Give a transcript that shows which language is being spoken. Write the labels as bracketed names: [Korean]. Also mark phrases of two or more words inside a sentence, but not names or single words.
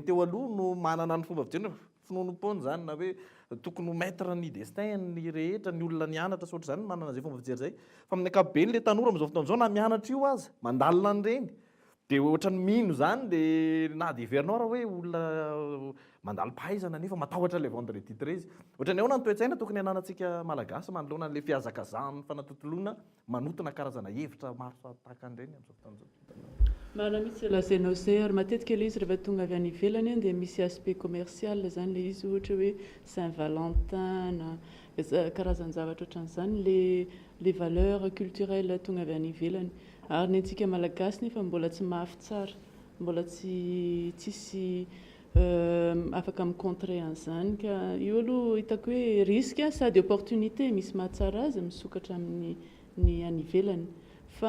[Malagasy] teo aloha no manana ny fomba fijerena finonom-pony zany na hoe tokony maître ny destin ny rehetra ny olona nianatra sy ohatr'izany manana zay fomba fijery zay fa amin'ny ankapobeny le tanora amin'izao fotoana zao na mianatra io aza mandalina an'ireny dia ohatrany mino zany dia na dia heverinao raha hoe olona mandalo pahaizana nefa matahotra [French] le vendredi [Malagasy] 13 ohatrany ahoana ny toe-tsaina tokony ananantsika malagasy manoloana an'le fihazakazahany fanatotoloana manotona karazana hevitra maro tahaka an'ireny amin'izao fotoana zao. Marina mihitsy lazainao zay ary matetika ilay izy rehefa tonga avy any ivelany dia misy [French] aspect commercial [Malagasy] zany le izy ohatra hoe Saint-Valentin na karazany zavatra ohatran'izany [French] les valeurs culturelles [Malagasy] tonga avy any ivelany ary ny antsika malagasy nefa mbola tsy mafy tsara mbola tsisy afaka micontrer an'izany ka io aloha hitako hoe risque sady opportunité misy mahatsara azy misokatra amin'ny any ivelany fa